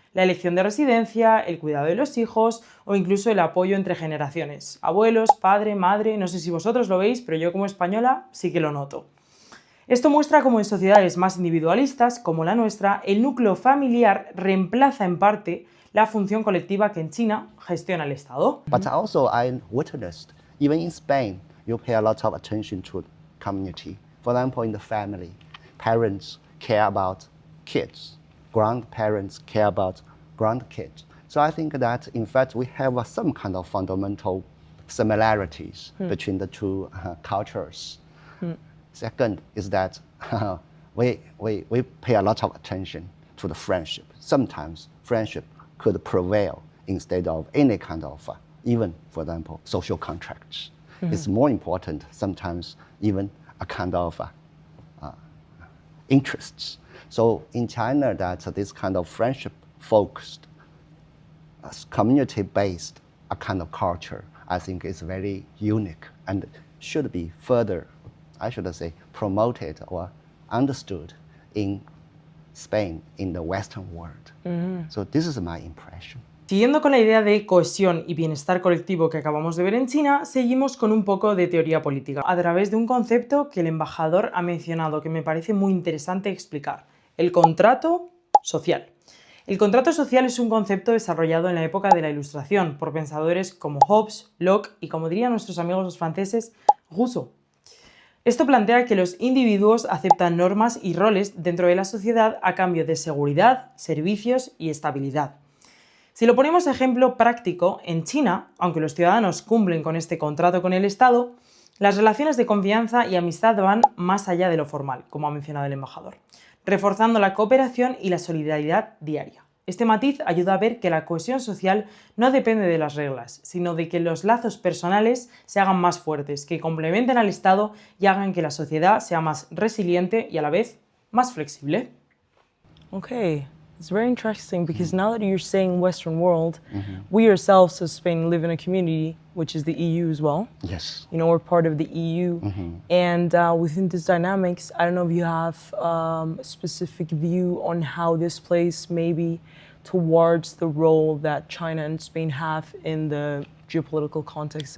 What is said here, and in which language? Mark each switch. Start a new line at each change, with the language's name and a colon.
Spanish: La elección de residencia, el cuidado de los hijos o incluso el apoyo entre generaciones. Abuelos, padre, madre, no sé si vosotros lo veis, pero yo como española sí que lo noto. Esto muestra cómo en sociedades más individualistas, como la nuestra, el núcleo familiar reemplaza en parte la función colectiva que en China gestiona el Estado.
English: But also I witnessed, even in Spain, you pay a lot of attention to community. For example, in the family, parents care about kids. Grandparents care about grandkids. So I think that, in fact, we have some kind of fundamental similarities between the two cultures. Second is that we pay a lot of attention to the friendship. Sometimes friendship could prevail instead of any kind of, even, for example, social contracts. It's more important sometimes even a kind of interests. So in China, that this kind of friendship-focused, community-based a kind of culture, I think is very unique and should be further, I should say, promoted or understood in Spain, in the Western world. So this is my impression.
Spanish: Siguiendo con la idea de cohesión y bienestar colectivo que acabamos de ver en China, seguimos con un poco de teoría política, a través de un concepto que el embajador ha mencionado que me parece muy interesante explicar: el contrato social. El contrato social es un concepto desarrollado en la época de la Ilustración por pensadores como Hobbes, Locke y, como dirían nuestros amigos los franceses, Rousseau. Esto plantea que los individuos aceptan normas y roles dentro de la sociedad a cambio de seguridad, servicios y estabilidad. Si lo ponemos a ejemplo práctico, en China, aunque los ciudadanos cumplen con este contrato con el Estado, las relaciones de confianza y amistad van más allá de lo formal, como ha mencionado el embajador, reforzando la cooperación y la solidaridad diaria. Este matiz ayuda a ver que la cohesión social no depende de las reglas, sino de que los lazos personales se hagan más fuertes, que complementen al Estado y hagan que la sociedad sea más resiliente y a la vez más flexible.
English: Okay, it's very interesting because now that you're saying Western world, we ourselves as Spain live in a community which is the EU as well. Yes. You know, we're part of the EU. And within these dynamics, I don't know if you have a specific view on how this plays maybe towards the role that China and Spain have in the geopolitical context.